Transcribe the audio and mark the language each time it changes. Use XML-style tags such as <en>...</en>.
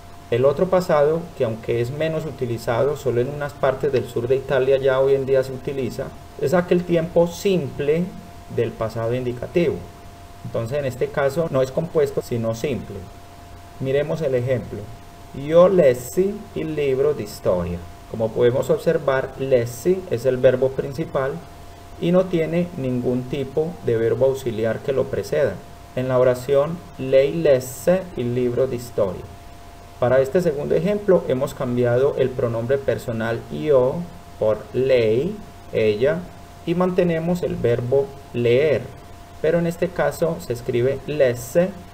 <es>El otro pasado, que aunque es menos utilizado, solo en unas partes del sur de Italia ya hoy en día se utiliza, es aquel tiempo simple del pasado indicativo. Entonces en este caso no es compuesto sino simple. Miremos el ejemplo.</es> <it>Io lessi il libro di storia.</it> <es>Como podemos observar, lessi es el verbo principal y no tiene ningún tipo de verbo auxiliar que lo preceda. En la oración</es> <it>lei lesse il libro di storia.</it> <es>Para este segundo ejemplo hemos cambiado el pronombre personal io por lei, ella, y mantenemos el verbo leer, pero en este caso se escribe lesse.</es>